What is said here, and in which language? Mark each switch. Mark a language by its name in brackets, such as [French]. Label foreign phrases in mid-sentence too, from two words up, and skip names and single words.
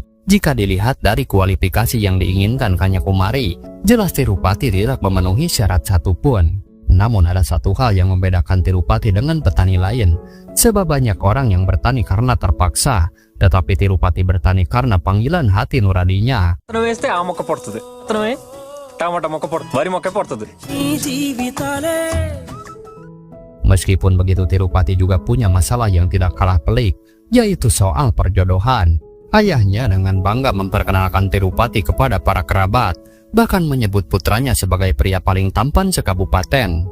[Indonesian] Jika dilihat dari kualifikasi yang diinginkan Kanyakumari, jelas Tirupati tidak memenuhi syarat satupun. Namun ada satu hal yang membedakan Tirupati dengan petani lain. Sebab banyak orang yang bertani karena terpaksa, tetapi Tirupati bertani karena panggilan hati nuraninya. [Telugu] అతను వేస్తే ఆ మొక్క పడుతుంది, అతను టమాటా మొక్క పడుతుంది, వరి మొక్క పడుతుంది. [Indonesian] Meskipun begitu, Tirupati juga punya masalah yang tidak kalah pelik, yaitu soal perjodohan. Ayahnya dengan bangga memperkenalkan Tirupati kepada para kerabat, bahkan menyebut putranya sebagai pria paling tampan sekabupaten.